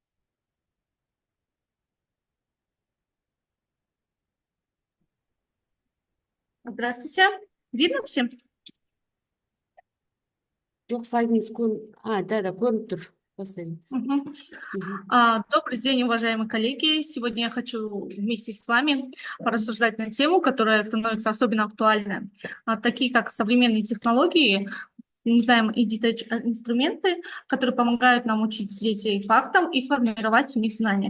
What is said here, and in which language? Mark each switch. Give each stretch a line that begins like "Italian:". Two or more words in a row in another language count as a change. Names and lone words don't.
Russian: Здравствуйте. Видно всем?
Kazakh: Жоқ, слайдыңыз да, көрініп тұр.
Russian: Поставить. Добрый день, уважаемые коллеги. Сегодня я хочу вместе с вами порассуждать на тему, которая становится особенно актуальной. Такие как современные технологии, мы знаем и инструменты, которые помогают нам учить детей фактам и формировать у них знания.